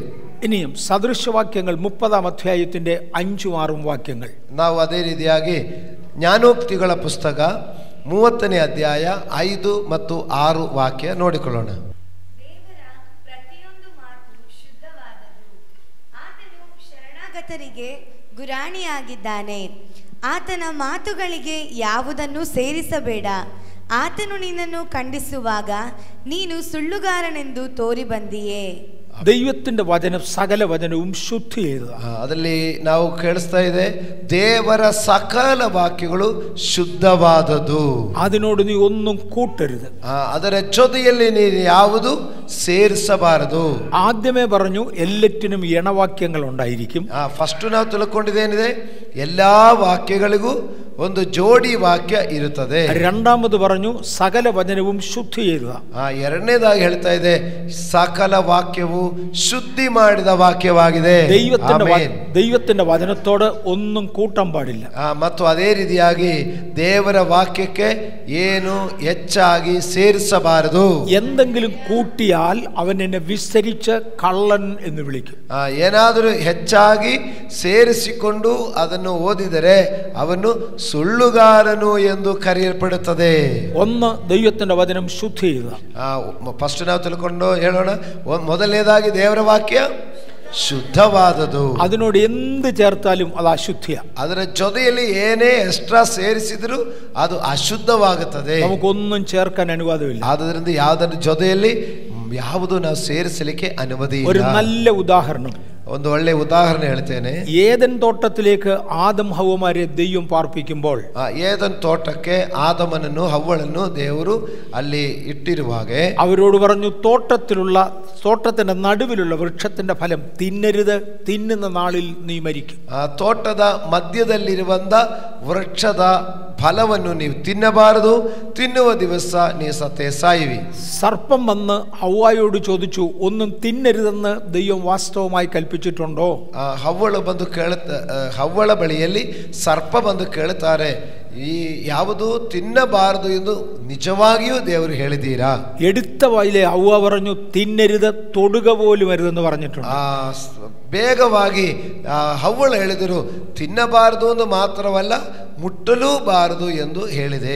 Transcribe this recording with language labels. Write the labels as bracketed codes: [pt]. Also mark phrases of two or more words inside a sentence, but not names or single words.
[ml] ഇനിയും സദൃശവാക്യങ്ങൾ 30-ാം അധ്യായത്തിന്റെ 5-6 വാക്യങ്ങൾ. [kn] ನಾವು ಅದೇ ರೀತಿಯಾಗಿ ಜ್ಞಾನೋಕ್ತಿಗಳ ಪುಸ್ತಕ 30ನೇ ಅಧ್ಯಾಯ 5 ಮತ್ತು 6 ವಾಕ್ಯ ನೋಡಿಕೊಳ್ಳೋಣ. ದೇವರ ಪ್ರತಿಯೊಂದು ಮಾತು ಶುದ್ಧವಾದದ್ದು. ಆತನು ಶರಣಾಗತರಿಗೆ ಗುರಾಣಿಯಾಗಿದ್ದಾನೆ. ಆತನ ಮಾತುಗಳಿಗೆ ಯಾವುದನ್ನು ಸೇರಿಸಬೇಡ. ಆತನು ನಿನ್ನನ್ನು ಖಂಡಿಸುವಾಗ ನೀನು ಸುಳ್ಳುಗಾರನೆಂದು ತೋರಿ ಬಂದಿಯೇ. [ml] ദൈവത്തിന്റെ വചനം സകല വചനവും ശുദ്ധ ചെയ്തത്. [kn] ಅದರಲ್ಲಿ ನಾವು ಕೇಳಿಸ್ತಾ ಇದೆ, ದೇವರ ಸಕಲ ವಾಕ್ಯಗಳು ಶುದ್ಧವಾದದ್ದು. [ml] അതിനോട് ನೀ ഒന്നും കൂട്ടരുത്. [kn] ಅದರ ಜೊತೆಯಲ್ಲಿ ನೀನು ಯಾವುದು ಸೇರಿಸಬಾರದು. [ml] ആദ്യമേ പറഞ്ഞു ಎಲ್ಲറ്റിനും ഇണവാക്യങ്ങൾ ഉണ്ടായിരിക്കും. [kn] ಫಸ್ಟ್ ನಾವು ತಿಳ್ಕೊಂಡಿದ್ದೇನಿದೆ, ಎಲ್ಲಾ ವಾಕ್ಯಗಳಿಗೂ ಒಂದು ಜೋಡಿ ವಾಕ್ಯ ಇರುತ್ತದೆ. [ml] രണ്ടാമത് പറഞ്ഞു സകല വചനവും ശുദ്ധ ചെയ്തത്. [kn] ಎರಡನೇದಾಗಿ ಹೇಳ್ತಾ ಇದೆ, ಸಕಲ ವಾಕ್ಯವು ಶುದ್ಧಿ ಮಾಡಿದ ವಾಕ್ಯವಾಗಿದೆ. [ml] ദൈവത്തിന്റെ വചനത്തോട് ഒന്നും കൂട്ടാൻ പാടില്ല. [kn] ಮತ್ತು ಅದೇ ರೀತಿಯಾಗಿ ದೇವರ ವಾಕ್ಯಕ್ಕೆ ಏನು ಹೆಚ್ಚಾಗಿ ಸೇರಿಸಬಾರದು. [ml] എന്തെങ്കിലും കൂട്ടിയാൽ അവൻ എന്നെ വിസ്തരിച്ച് കള്ളൻ എന്ന് വിളിക്കും. [kn] ಏನಾದರೂ ಹೆಚ್ಚಾಗಿ ಸೇರಿಸಿಕೊಂಡು ಅದನ್ನು ಓದಿದರೆ ಅವನು ಸುಳ್ಳುಗಾರನು ಎಂದು ಕರೆಯಲ್ಪಡುತ್ತದೆ. [ml] ഒന്ന് ദൈവത്തിന്റെ വചനം ശുദ്ധ ചെയ്തത്. [kn] ಫಸ್ಟ್ ನಾವು ತಿಳ್ಕೊಂಡು ಹೇಳೋಣ, ಮೊದಲನೇದಾಗಿ ದೇವರ ವಾಕ್ಯ ಶುದ್ಧವಾದದು. [ml] അതിനോട് എന്ത് ചേർത്താലും അത് ಅಶುದ್ಧಿಯ. [kn] ಅದರ ಜೊತೆಯಲ್ಲಿ ಏನೇ ಎಕ್ಸ್ಟ್ರಾ ಸೇರಿಸಿದರೂ ಅದು ಅಶುದ್ಧವಾಗುತ್ತದೆ. [ml] നമുക്കൊന്നും ചേർക്കാൻ അനുവാദമില്ല. [kn] ಆದ್ದರಿಂದ ಯಾವುದರ ಜೊತೆಯಲ್ಲಿ ಯಾವುದು ನಾವು ಸೇರಿಸಲಿಕ್ಕೆ ಅನುಮತಿ ಇಲ್ಲ. [ml] ഒരു നല്ല ഉദാഹരണം, [kn] ಒಂದು ಒಳ್ಳೆ ಉದಾಹರಣೆ ಹೇಳ್ತೇನೆ. [ml] ഏദൻ തോട്ടത്തിലേക്ക് ആദം ഹവ്വമാരെ ദൈവം പാർപ്പിക്കുമ്പോൾ, [kn] ಏದನ್ ತೋಟಕ್ಕೆ ಆದಮನನ್ನು ಹವ್ವಳನ್ನು ದೇವರು ಅಲ್ಲಿ ಇಟ್ಟಿರುವಾಗ [ml] അവരോട് പറഞ്ഞു, തോട്ടത്തിന്റെ നടുവിലുള്ള വൃക്ഷത്തിന്റെ ഫലം തിന്നരുത്, തിന്നുന്ന നാളിൽ നീ മരിക്കും. [kn] ತೋಟದ ಮಧ್ಯದಲ್ಲಿರುವಂತ ವೃಕ್ಷದ ಫಲವನ್ನು ನೀವು ತಿನ್ನಬಾರದು, ತಿನ್ನುವ ದಿವಸ ನೀವು ಸತ್ತೇ ಸಾಯುವಿ. [ml] സർപ്പം വന്ന് ഹവ്വായോട് ചോദിച്ചു, ഒന്നും തിന്നരുതെന്ന് ദൈവം വാസ്തവമായി കൽപ്പിച്ചിട്ടുണ്ടോ? [kn] ಹವ್ವಳ ಬಳಿಯಲ್ಲಿ ಸರ್ಪ ಬಂದು ಕೇಳುತ್ತಾರೆ, ಈ ಯಾವುದು ತಿನ್ನಬಾರದು ಎಂದು ನಿಜವಾಗಿಯೂ ದೇವರು ಹೇಳಿದ್ದೀರಾ? [ml] എടുത്ത വായിലെ ഹവ്വ പറഞ്ഞു, തിന്നരുത്, തൊടുക പോലും അരുതെന്ന് പറഞ്ഞിട്ടുണ്ട്. [kn] ಬೇಗವಾಗಿ ಹವ್ವಳ ಹೇಳಿದರು, ತಿನ್ನಬಾರದು ಎಂದು ಮಾತ್ರವಲ್ಲ ಮುಟ್ಟಲೂ ಬಾರದು ಎಂದು ಹೇಳಿದೆ.